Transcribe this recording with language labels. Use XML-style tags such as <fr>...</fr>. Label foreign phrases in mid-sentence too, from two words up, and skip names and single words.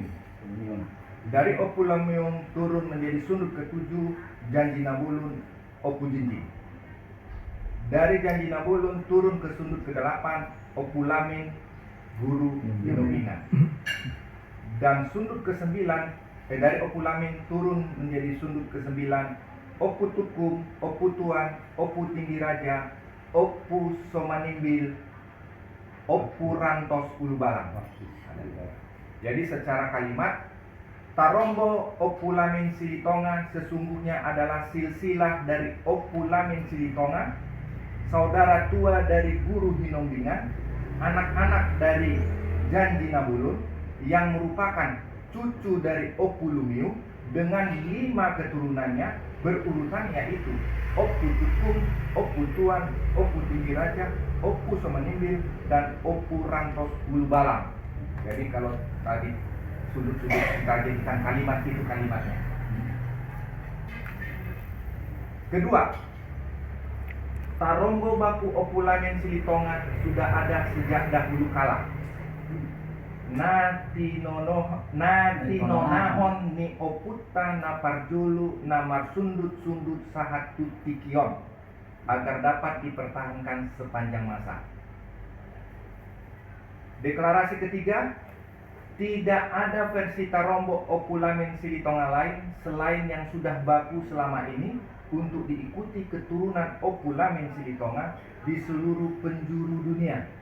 <id>Dari Opulumium turun menjadi sudut ketujuh Janji Nabulun Opu Jinji. Dari Janji Nabulun turun ke sudut ke-8 Opulamin Guru Hinomingan. Dan sudut ke-9 dari Opulamin turun menjadi sudut ke-9 Opu Tukum, Opu Tuan, Opu Tinggi Raja, Opu Somanimbil, Opu Rantos Ulubalang. Jadi secara kalimat Tarombo Opulamin Silitonga sesungguhnya adalah silsilah dari Opulamin Silitonga, saudara tua dari Guru Hinombingan, anak-anak dari Janji Nabulun, yang merupakan cucu dari Opulumium dengan 5 keturunannya berurutan, yaitu Opu Tukum, Opu Tuan, Opu Tinggi Raja, Opu Somanimbil, dan Opu Rantos Ulubalang. Jadi kalau tadi sudut-sudut kita jadikan kalimat, itu kalimatnya. Kedua, Tarombo Baku Opulamin Silitonga sudah ada sejak dahulu kala.</id> <bbc>Natinonahon ni Oputa naparjulu namar sundut-sundut sahat tutikion</bbc> <id>agar dapat dipertahankan sepanjang masa. Deklarasi ketiga, tidak ada versi Tarombo Opulamin Silitonga lain selain yang sudah baku selama ini untuk diikuti keturunan Opulamin Silitonga di seluruh penjuru dunia.</id>